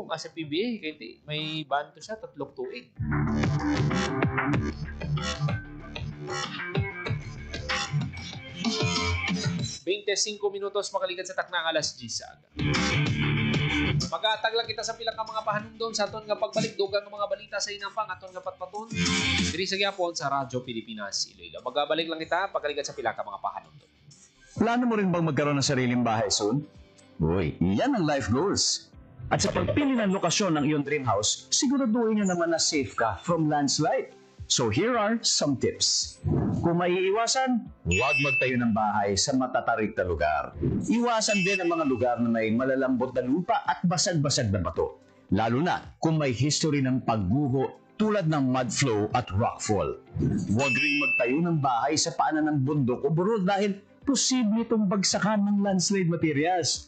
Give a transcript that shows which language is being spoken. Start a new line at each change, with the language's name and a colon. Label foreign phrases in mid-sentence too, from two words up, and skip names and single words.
Hiligaynon: Sa PBA, kahit may ban to siya, 3 tuig. Minutos makalikan sa taknang alas 10 aga. Mag-aatag lang kita sa pila ka mga pahanumdon sa aton nga pagbalik dugang nga mga balita sa inampang aton nga patpaton diri sa gyapon sa Radyo Pilipinas Iloilo. Magabalik lang kita pagkalikan sa pila ka mga pahanumdon.
Filipino: Plano mo rin bang magkaroon ng sariling bahay soon? Boy, yan ang
English: life goals.
Filipino: At sa pagpili ng lokasyon ng iyong
English: dream house,
Filipino: siguraduhin nyo naman na safe ka
English: from landslide. So here are some tips.
Filipino: Kung maiiwasan, huwag magtayo ng bahay sa matatarik na lugar. Iwasan din ang mga lugar na may malalambot na lupa at basag-basag na bato. Lalo na kung may history ng pagguho tulad ng mudflow at rockfall. Huwag rin magtayo ng bahay sa paanan ng bundok o burol dahil posible itong bagsakan ng
English: landslide materials.